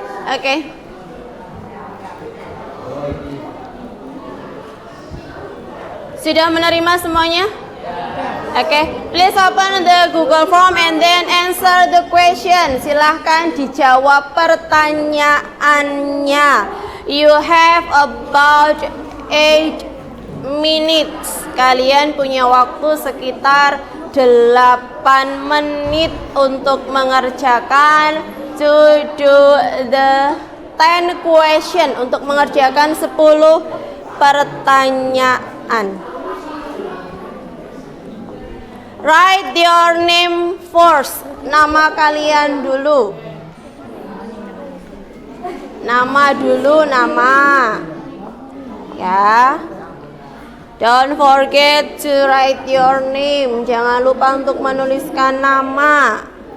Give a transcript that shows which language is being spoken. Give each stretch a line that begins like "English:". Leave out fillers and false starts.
Indonesian: Oke. Sudah menerima semuanya?
English: Oke, please open the Google Form and then answer the question.
Indonesian: Silahkan dijawab pertanyaannya.
English: You have about 8 minutes.
Indonesian: Kalian punya waktu sekitar 8 menit untuk mengerjakan
English: to do the 10 question,
Indonesian: untuk mengerjakan 10 pertanyaan.
English: Write your name first.
Indonesian: Nama kalian dulu. Nama dulu, nama. Ya.
English: Don't forget to write your name.
Indonesian: Jangan lupa untuk menuliskan nama.